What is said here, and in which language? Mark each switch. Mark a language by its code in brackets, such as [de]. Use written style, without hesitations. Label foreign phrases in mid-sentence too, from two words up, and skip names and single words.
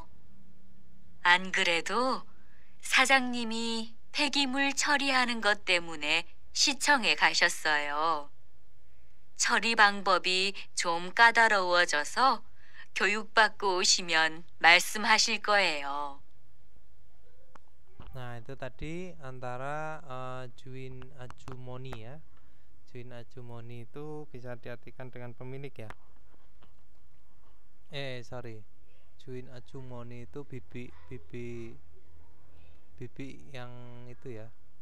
[ko] 안 그래도 사장님이 폐기물 처리하는 것 때문에 시청에 가셨어요. 처리 방법이 좀 까다로워져서 교육받고 오시면 말씀하실 거예요. [id] Nah, itu tadi antara [ko] 주인 아주머니 [id] ya. [ko] 주인 아주머니 [id] itu bisa diartikan dengan pemilik ya. Sorry. [ko] 주인 아주머니 [id] itu bibi yang itu ya.